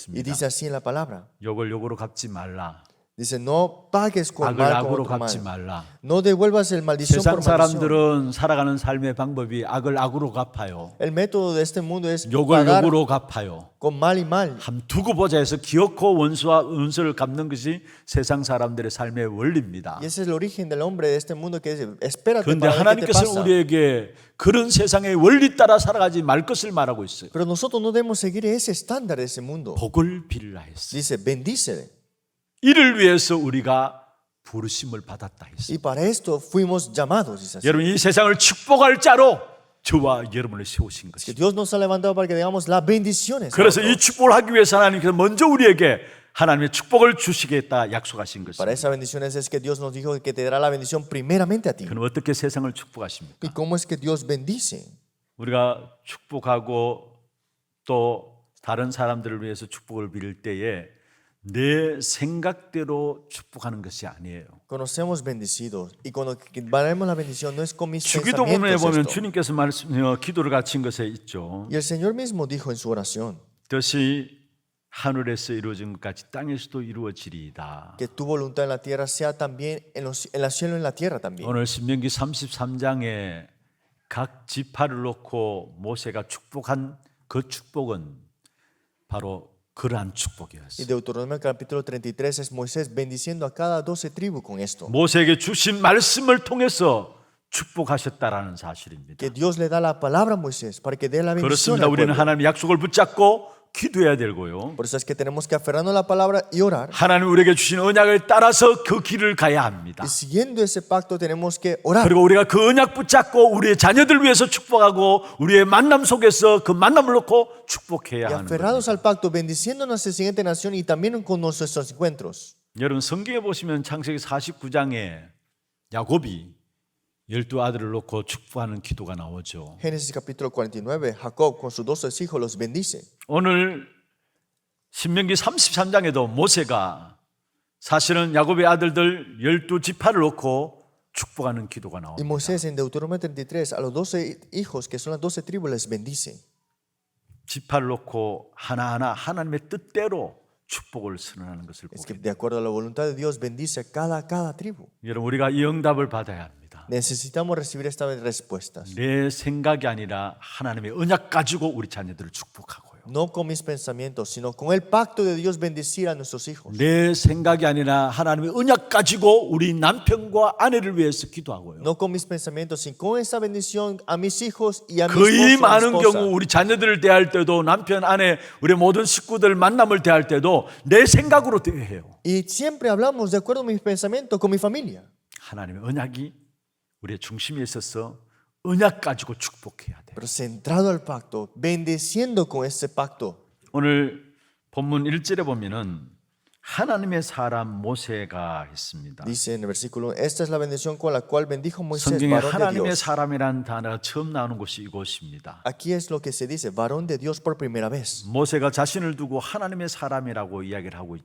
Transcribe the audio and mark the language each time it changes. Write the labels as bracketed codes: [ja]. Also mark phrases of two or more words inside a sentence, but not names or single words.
[ko] 있습니다. [es] dice así en la palabra. [ko] 욕을 욕으로 갚지 말라. [es] Dice, no pagues con [ko] 악을 [es] mal con [ko] 악으로 [es] otro [ko] 갚지 [es] mal. [ko] 말라. [es] No devuelvas el maldición [ko] 세상 [es] por maldición. [ko] 사람들은 살아가는 삶의 방법이 악을 악으로 갚아요. [es] El método de este mundo es [ko] 욕을 [es] pagar [ko] 욕으로 갚아요. [es] con mal y mal. [ko] 한 두고 보자 해서 기어코 원수와 은수를 갚는 것이 세상 사람들의 삶의 원리입니다. [es] Y ese es el origen del hombre de este mundo que es, espérate [ko] 그런데 [es] para ver qué te [ko] 하나님께서는 [es] pasa. [ko] 우리에게 그런 세상의 원리 따라 살아가지 말 것을 말하고 있어요. [es] Pero nosotros no debemos seguir ese estándar de ese mundo. [ko] 복을 빌라 했어요. [es] Dice, bendícele. [ko] 이를 위해서 우리가 부르심을 받았다 했어요. Y para esto fuimos llamados. [es] Dice así. [ko] 여러분 이 세상을 축복할 자로 저와 여러분을 세우신 [es] Que [ko] 것이죠. [es] Dios nos ha levantado para que digamos las bendiciones. a [ko] 그래서 [es] otros. [ko] 이 축복을 하기 위해서 하나님께서 먼저 우리에게 하나님의 축복을 주시겠다 약속하신 [es] Para [ko] 것입니다. [es] esas bendiciones es que Dios nos dijo que te dará la bendición primeramente a ti. [ko] 그럼 어떻게 세상을 축복하십니까? [es] ¿Y cómo es que Dios bendice? [ko] 우리가 축복하고 또 다른 사람들을 위해서 축복을 빌 때에 내 생각대로 축복하는 것이 아니에요. [es] Cuando seamos bendecidos y cuando valemos la bendición no es con mis [ko] 주기도 부분에 [es] pensamientos [ko] 보면 [es] esto. [ko] 주님께서 기도를 가르친 것에 있죠. [es] Y el Señor mismo dijo en su oración [ko] 뜻이 하늘에서 이루어진 것 같이 땅에서도 이루어지리이다. [es] que tu voluntad en la tierra sea también en la cielo y en la tierra también. [ko] 오늘 신명기 33장에 각 지파를 놓고 모세가 축복한 그 축복은 바로 그러한 [es] Y [ko] 축복이었어요. [es] Deuteronomio capítulo 33 es Moisés bendiciendo a cada 12 tribus con esto. [ko] 모세에게 주신 말씀을 통해서 축복하셨다라는 사실입니다. [es] Que Dios le da la palabra a Moisés para que dé la bendición [ko] 그렇습니다. [es] al [ko] 우리는 [es] pueblo. [ko] 하나님의 약속을 붙잡고 기도해야 되고요. [es] Por eso es que tenemos que aferrarnos a la palabra y orar. [ko] 하나님 우리에게 주신 언약을 따라서 그 길을 가야 합니다. [es] Y siguiendo ese pacto tenemos que orar. [ko] 그리고 우리가 그 언약 붙잡고 우리의 자녀들 위해서 축복하고 우리의 만남 속에서 그 만남을 놓고 축복해야 [es] Y [ko] 하는 [es] aferrados [ko] 겁니다. [es] al pacto, bendiciendo a nuestra siguiente nación y también con nuestros encuentros. [ko] 여러분 성경에 보시면 창세기 49장에 야곱이 12 아들을 놓고 축복하는 기도가 나오죠. [es] Génesis capítulo 49, Jacob con sus 12 hijos los bendice. [ko] 오늘 신명기 33장에도 모세가 사실은 야곱의 아들들 12지파를 놓고 축복하는 기도가 [es] Y [ko] 나옵니다. [es] Moisés en Deuteronomio 33 a los 12 hijos que son las 12 tribus les bendice. [ko] 지파를 놓고 하나하나 하나님의 뜻대로 축복을 선언하는 것을 [es] Es que [ko] 보게 [es] de acuerdo a la voluntad de Dios bendice a cada tribu. [ko] 여러분 우리가 이 응답을 받아야 합니다. [es] Necesitamos recibir estas respuestas. [ko] 내 생각이 아니라 하나님의 언약 가지고 우리 자녀들을 축복하고요. [es] No con mis pensamientos, sino con el pacto de Dios bendecir a nuestros hijos. [ko] 내 생각이 아니라 하나님의 언약 가지고 우리 남편과 아내를 위해서 기도하고요. [es] No con mis pensamientos, sino con esa bendición a mis hijos y a mi [ko] 거의 [es] esposo, a mi [ko] 많은 [es] esposa. [ko] 경우 우리 자녀들을 대할 때도 남편, 아내, 우리 모든 식구들 만남을 대할 때도 내 생각으로 대해요. [es] Y siempre hablamos de acuerdo a mis pensamientos con mi familia. [ko] 하나님의 언약이 우리의 중심에 있어서 언약 가지고 축복해야 돼요. [es] Pero centrado al pacto, bendeciendo con ese pacto. [ko] 오늘 본문 1절에 보면은 하나님의 사람 모세가 했습니다. [es] Dice en el versículo, esta es la bendición con la cual bendijo Moisés, [ko] 성경에 [es] varón de [ko] 하나님의 [es] Dios. [ko] 사람이라는 단어가 처음 나오는 곳이 이곳입니다. [es] Aquí es lo que se dice, varón de Dios por primera vez. [ko] 모세가 자신을 두고 하나님의 사람이라고 이야기를 하고